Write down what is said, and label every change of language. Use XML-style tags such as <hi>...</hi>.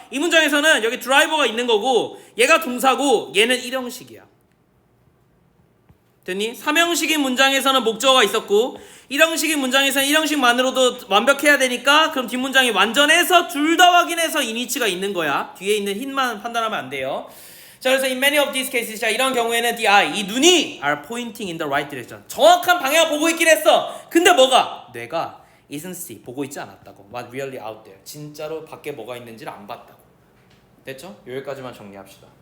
<ko>이 문장에서는 여기 드라이버가 있는 거고 얘가 동사고 얘는 일형식이야. 됐니? 삼형식인 문장에서는 목적어가 있었고 일형식인 문장에서는 일형식만으로도 완벽해야 되니까 그럼 뒷문장이 완전해서 둘 다 확인해서 이니치가 있는 거야. 뒤에 있는 hit만 판단하면 안 돼요. 자 그래서</ko> <en>in many of these cases</en> <ko>자 이런 경우에는</ko> <en>the eye</en> <ko>이 눈이</ko> <en>are pointing in the right direction</en> <ko>정확한 방향을 보고 있긴 했어. 근데 뭐가? 뇌가</ko> <en>isn't see</en> <ko>보고 있지 않았다고.</ko> <en>What really out there</en> <ko>진짜로 밖에 뭐가 있는지를 안 봤다고. 됐죠? 여기까지만 정리합시다.</ko>